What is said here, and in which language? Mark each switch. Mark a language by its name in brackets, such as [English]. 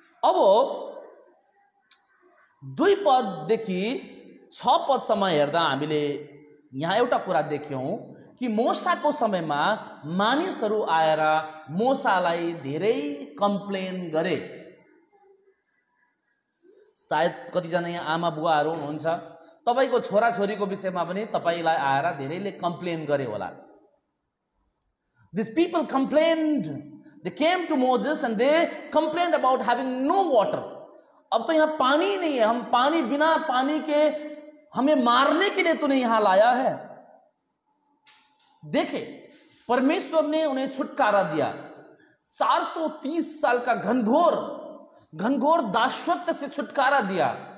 [Nepali] अब 2 पददेखि 6 पदसम्म हेर्दा हामीले यहाँ एउटा कुरा देख्यौं कि मूसाको समयमा मानिसहरू आएर मूसालाई धेरै कम्प्लेन गरे। सायद कतिजना यहाँ आमा बुवाहरू हुनुहुन्छ, तपाईको छोराछोरीको विषयमा पनि तपाईलाई आएर धेरैले कम्प्लेन गरे होला। [English] These people complained, they came to Moses and they complained about having no water। [Hindi] अब तो यहाँ पानी नहीं है, हम पानी बिना पानी के हमें मारने के लिए तूने यहां लाया है। देखे, परमेश्वर ने उन्हें छुटकारा दिया। 430 साल का घनघोर दासत्व से छुटकारा दिया।